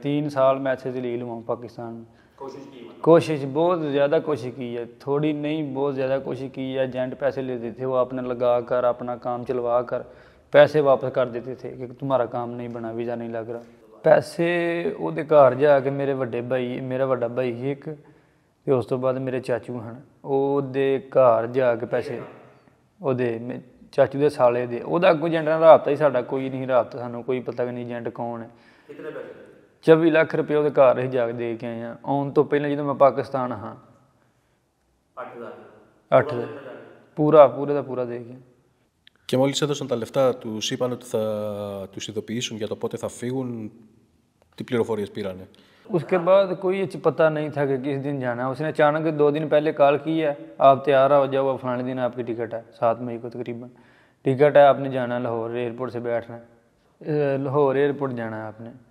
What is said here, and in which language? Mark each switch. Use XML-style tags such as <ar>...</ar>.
<hi>3 साल मैं ऐसे जलील हुआ पाकिस्तान में। कोशिश बहुत ज़्यादा कोशिश की है, थोड़ी नहीं बहुत ज़्यादा कोशिश की है। जेंट पैसे लेते थे, वो अपने लगा कर अपना काम चलवा कर पैसे वापस कर देते थे कि तुम्हारा काम नहीं बना, वीज़ा नहीं लग रहा।</hi> <pa>पैसे ਉਹਦੇ ਘਰ ਜਾ ਕੇ मेरे मेरा ਵੱਡਾ भाई ਸੀ ਇੱਕ, ਤੇ ਉਸ ਤੋਂ ਬਾਅਦ ਮੇਰੇ ਚਾਚੂ ਹਨ, ਉਹਦੇ ਘਰ ਜਾ ਕੇ ਪੈਸੇ, ਉਹਦੇ ਚਾਚੂ ਦੇ ਸਾਲੇ ਦੇ, ਉਹਦਾ ਅੱਗੋਂ ਏਜੰਟ ਨਾਲ ਰਾਬਤਾ ਹੀ ਸਾਡਾ ਕੋਈ ਨਹੀਂ, ਰਾਬਤਾ ਸਾਨੂੰ ਕੋਈ ਪਤਾ ਨਹੀਂ ਏਜੰਟ ਕੌਣ ਹੈ। 24 ਲੱਖ ਰੁਪਏ ਉਹਦੇ ਘਰ ਅਸੀਂ ਜਾ ਕੇ ਦੇ ਕੇ ਆਏ ਹਾਂ, ਆਉਣ ਤੋਂ ਪਹਿਲਾਂ ਜਦੋਂ ਮੈਂ ਪਾਕਿਸਤਾਨ ਹਾਂ। 8 ਪੂਰੇ ਦਾ ਪੂਰਾ ਦੇ ਗਿਆ।</pa> <el>Και μόλις έδωσαν τα λεφτά, τους είπαν ότι θα τους ειδοποιήσουν για το πότε θα φύγουν? Τι πληροφορίες πήρανε?</el> <hi>उसके बाद कोई पता नहीं था कि किस दिन जाना है। उसने अचानक 2 दिन पहले कॉल की है, आप तैयार हो जाओ, फलाने दिन आपकी टिकट है, 7 मई को तकरीबन टिकट है, आपने जाना है लाहौर एयरपोर्ट से बैठना है, लाहौर एयरपोर्ट जाना है आपने।</hi>